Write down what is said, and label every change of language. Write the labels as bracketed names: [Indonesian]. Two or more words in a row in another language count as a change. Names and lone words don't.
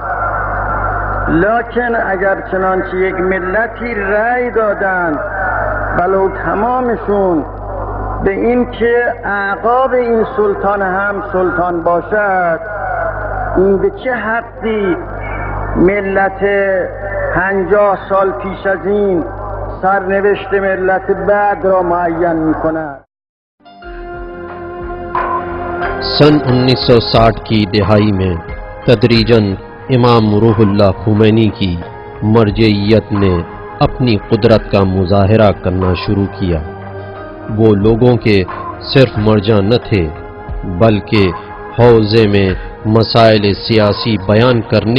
[Persian] لکن اگر چنانچه یک ملتی رأی دادند ولو تمامشون به این که اعقاب این سلطان هم سلطان باشد، این به چه حقی ملت 50 سال پیش از این سرنوشت ملت بعد را معین می کند؟ [Urdu] سن 1960 کی دہائی میں تدریجاً امام روح اللہ خمینی کی مرجعیت نے اپنی قدرت کا مظاہرہ کرنا شروع کیا۔ وہ لوگوں کے صرف مرجع نہ تھے، بلکہ حوزے میں مسائل سیاسی بیان کرنے